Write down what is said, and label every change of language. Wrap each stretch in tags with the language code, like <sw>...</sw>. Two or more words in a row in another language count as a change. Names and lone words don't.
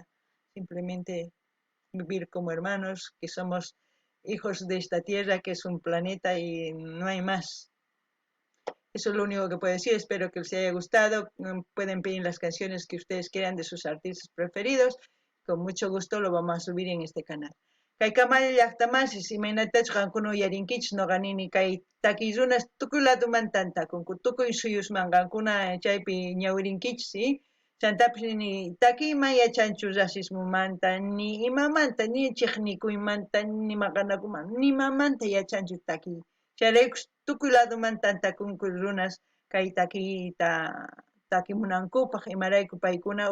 <es>Simplemente vivir como hermanos, que somos hijos de esta tierra, que es un planeta y no hay más. Eso es lo único que puedo decir. Espero que les haya gustado. Pueden pedir las canciones que ustedes quieran de sus artistas preferidos. Con mucho gusto lo vamos a subir en este canal.</es> <qu>kay Kamalla llaqtamasis imaynatachu qankuna uyarinkichis noqa nini kay takiy runas tukuy ladoman tantakunku tukuy suyusmanqankuna chaypi ñawirinkichis chantapis nini takiyman yachanchu racismumanta ni imamanta ni chiqnikuymanta ni maqanakuman nimamanta yachanchu takiy chayraykush tukuy ladoman tantakunku runas kay takiyta takimunankupaq imarayku paykuna</qu>